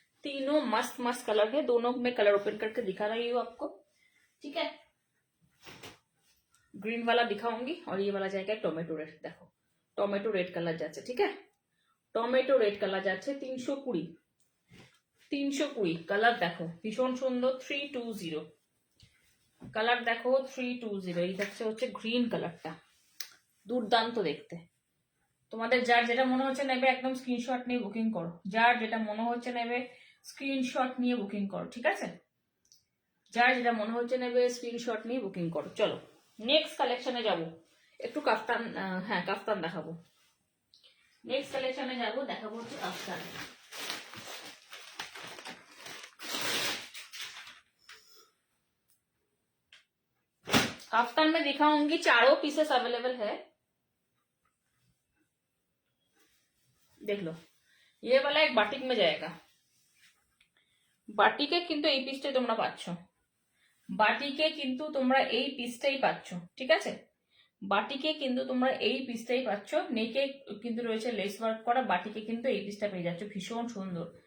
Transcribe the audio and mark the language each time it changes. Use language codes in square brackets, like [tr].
[hi] तीनों मस्त मस्त कलर है, दोनों में कलर ओपन करके दिखा रही हूँ आपको, ठीक है। ग्रीन वाला दिखाऊंगी और ये वाला जाएगा टोमेटो रेड। देखो टोमेटो रेड कलर जाচ্ছে, ठीक है। [bn] टोमेटो रेड कलर যাচ্ছে 320 কালার। দেখো ভীষণ সুন্দর, 320 কালার। দেখো 320, এই থাকছে হচ্ছে গ্রিন কালারটা, দুর্দান্ত দেখতে। তোমাদের যার যেটা মনে হচ্ছে নেবে একদম স্ক্রিনশট নিয়ে বুকিং করো, যার যেটা মনে হচ্ছে নেবে স্ক্রিনশট নিয়ে বুকিং করো, ঠিক আছে। যার যেটা মনে হচ্ছে নেবে স্ক্রিনশট নিয়ে বুকিং করো। চলো নেক্সট কালেকশনে যাব, একটু কাফতান, হ্যাঁ কাফতান দেখাবো। नेक्स्ट कलेक्शन में जाबो, देखाबो হচ্ছে কাফতান। [hi] काफ्तान में दिखाऊंगी, चारों पीसेस अवेलेबल है, देख लो। ये वाला एक बाटिक में जाएगा, [bn] বাটিকে কিন্তু এই পিসটাই তোমরা পাচ্ছ, বাটিকে কিন্তু তোমরা এই পিসটাই পাচ্ছ, ঠিক আছে। বাটিকে কিন্তু তোমরা এই পিসটাই পাচ্ছ। নেকে কিন্তু রয়েছে লেস ওয়ার্ক করা, বাটিকে কিন্তু এই পিসটা পেয়ে যাচ্ছ, ভীষণ সুন্দর।